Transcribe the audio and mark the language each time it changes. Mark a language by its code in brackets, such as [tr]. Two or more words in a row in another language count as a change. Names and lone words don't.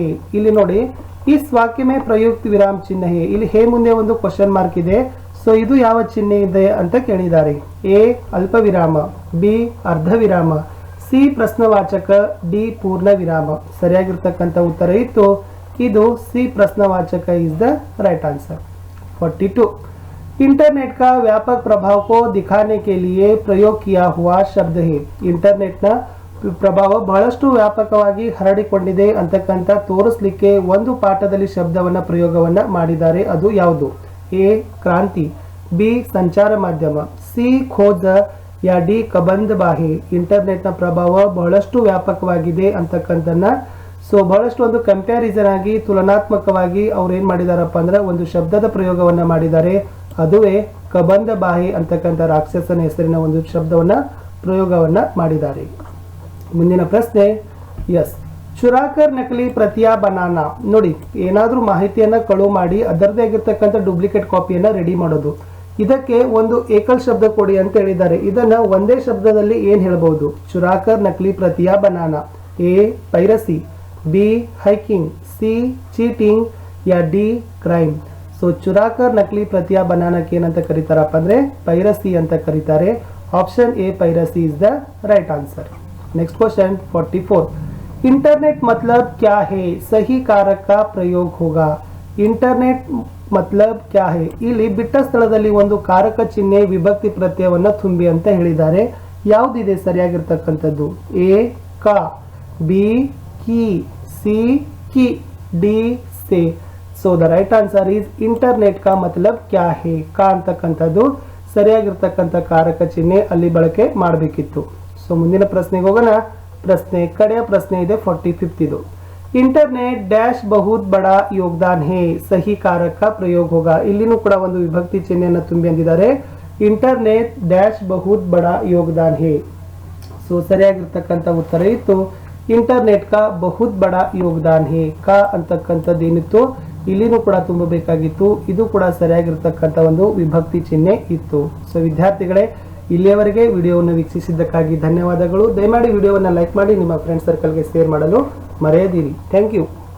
[kn] ಇಲ್ಲಿ ನೋಡಿ, [hi] इस वाक्य में प्रयुक्त विराम चिह्न है. [kn] ಇಲ್ಲಿ ಹೇ ಮುಂದೆ ಒಂದು [en] question mark [kn] ಇದೆ. ಸೊ ಇದು ಯಾವ ಚಿಹ್ನೆ ಇದೆ ಅಂತ ಕೇಳಿದ್ದಾರೆ. ಎ ಅಲ್ಪ ವಿರಾಮ, ಬಿ ಅರ್ಧ ವಿರಾಮ, ಸಿ ಪ್ರಶ್ನವಾಚಕ, ಡಿ ಪೂರ್ಣ ವಿರಾಮ. ಸರಿಯಾಗಿರ್ತಕ್ಕಂಥ ಉತ್ತರ ಇತ್ತು. ಇದು ಸಿ ಪ್ರಶ್ನವಾಚಕ [en] is the right answer. [hi] 42 इंटरनेट का व्यापक प्रभाव को दिखाने के लिए प्रयोग किया हुआ शब्द है। [kn] इंटरनेट ನ ಪ್ರಭಾವ ಬಹಳಷ್ಟು ವ್ಯಾಪಕವಾಗಿ ಹರಡಿಕೊಂಡಿದೆ ಅಂತಕ್ಕಂತ ತೋರಿಸಲಿಕ್ಕೆ ಒಂದು ಪಾಠದಲ್ಲಿ ಶಬ್ದವನ್ನ ಪ್ರಯೋಗವನ್ನ ಮಾಡಿದ್ದಾರೆ। ಅದು ಯಾವುದು? ಎ ಕ್ರಾಂತಿ, ಬಿ ಸಂಚಾರ ಮಾಧ್ಯಮ, ಸಿ ಖೋಜ या डी ಕಬಂಧ ಬಾಹಿ। ಇಂಟರ್ನೆಟ್ ನ ಪ್ರಭಾವ ಬಹಳಷ್ಟು ವ್ಯಾಪಕವಾಗಿದೆ ಅಂತಕ್ಕಂತನ್ನ ಸೊ ಬಹಳಷ್ಟು ಒಂದು ಕಂಪ್ಯಾರಿಸನ್ ಆಗಿ ತುಲನಾತ್ಮಕವಾಗಿ ಅವರು ಏನು ಮಾಡಿದಾರಪ್ಪ ಅಂದ್ರೆ ಒಂದು ಶಬ್ದದ ಪ್ರಯೋಗವನ್ನ ಮಾಡಿದ್ದಾರೆ, ಅದುವೇ ಕಬಂದ ಬಾಹಿ ಅಂತಕ್ಕಂಥ ರಾಕ್ಷಸನ ಹೆಸರಿನ ಒಂದು ಶಬ್ದವನ್ನ ಪ್ರಯೋಗವನ್ನ ಮಾಡಿದ್ದಾರೆ. ಮುಂದಿನ ಪ್ರಶ್ನೆ, [hi] ಎಸ್, चुराकर नकली प्रतियां बनाना. [kn] ನೋಡಿ, ಏನಾದ್ರೂ ಮಾಹಿತಿಯನ್ನ ಕಳುವು ಮಾಡಿ ಅದರದೇ ಆಗಿರ್ತಕ್ಕಂಥ [en] duplicate copy [kn] ರೆಡಿ ಮಾಡೋದು. ಇದಕ್ಕೆ ಒಂದು ಏಕಲ್ ಶಬ್ದ ಕೊಡಿ ಅಂತ ಹೇಳಿದ್ದಾರೆ. ಇದನ್ನ ಒಂದೇ ಶಬ್ದದಲ್ಲಿ ಏನ್ ಹೇಳ್ಬಹುದು? [hi] चुराकर नकली प्रतियां बनाना. [kn] ಎ ಪೈರಸಿ, ಬಿ ಹೈಕಿಂಗ್, ಸಿ ಚೀಟಿಂಗ್, [hi] या डी ಕ್ರೈಮ್. [kn] ಸೊ [hi] चुराकर नकली प्रतियां बनाने [kn] ಏನಂತ ಕರೀತಾರಪ್ಪ ಅಂದ್ರೆ ಪೈರಸಿ ಅಂತ ಕರೀತಾರೆ. [en] Option A piracy is the right answer. next question [hi] 44, इंटरनेट मतलब क्या है? सही कारक का प्रयोग होगा. इंटरनेट मतलब क्या है? [kn] ಇಲ್ಲಿ ಬಿಟ್ಟ ಸ್ಥಳದಲ್ಲಿ ಒಂದು ಕಾರಕ ಚಿಹ್ನೆ ವಿಭಕ್ತಿ ಪ್ರತ್ಯಯವನ್ನ ತುಂಬಿ ಅಂತ ಹೇಳಿದ್ದಾರೆ. ಯಾವುದಿದೆ ಸರಿಯಾಗಿರ್ತಕ್ಕಂಥದ್ದು? ಎ ಕ, ಬಿ ಕಿ, ಸಿ ಕಿ, ಡಿ से. [en] so the right answer is [hi] इंटरनेट का मतलब क्या है. [kn] का ಅಂತಕ್ಕಂಥದ್ದು ಸರಿಯಾಗಿರ್ತಕ್ಕಂಥ ಕಾರಕ ಚಿಹ್ನೆ ಅಲ್ಲಿ ಬಳಕೆ ಮಾಡಬೇಕಿತ್ತು. ಸೊ ಮುಂದಿನ ಪ್ರಶ್ನೆಗೆ ಹೋಗೋಣ. ಕಡೆಯ ಪ್ರಶ್ನೆ ಇದೆ 45 ಇದು. [hi] इंटरनेट डैश बहुत बड़ा योगदान है, सही कारक का प्रयोग होगा. [kn] ಇಲ್ಲಿನೂ ಕೂಡ ಒಂದು ವಿಭಕ್ತಿ ಚಿಹ್ನೆಯನ್ನು ತುಂಬಿ ಅಂದಿದ್ದಾರೆ. [hi] इंटरनेट डैश बहुत बड़ा योगदान है. [kn] ಸೊ ಸರಿಯಾಗಿರ್ತಕ್ಕಂಥ ಉತ್ತರ ಇತ್ತು ಇಂಟರ್ನೆಟ್ [hi] का बहुत बड़ा योगदान है. [kn] का ಅಂತಕ್ಕಂಥದ್ದು ಏನಿತ್ತು ಇಲ್ಲಿನೂ ಕೂಡ ತುಂಬಬೇಕಾಗಿತ್ತು. ಇದು ಕೂಡ ಸರಿಯಾಗಿರ್ತಕ್ಕಂಥ ಒಂದು ವಿಭಕ್ತಿ ಚಿಹ್ನೆ ಇತ್ತು. ಸೊ ವಿದ್ಯಾರ್ಥಿಗಳೇ, ಇಲ್ಲಿಯವರೆಗೆ ವಿಡಿಯೋವನ್ನು ವೀಕ್ಷಿಸಿದ್ದಕ್ಕಾಗಿ ಧನ್ಯವಾದಗಳು. ದಯಮಾಡಿ ವಿಡಿಯೋವನ್ನು ಲೈಕ್ ಮಾಡಿ ನಿಮ್ಮ [en] friend circle [kn] ಶೇರ್ ಮಾಡಲು ಮರೆಯದಿರಿ. [en] thank you.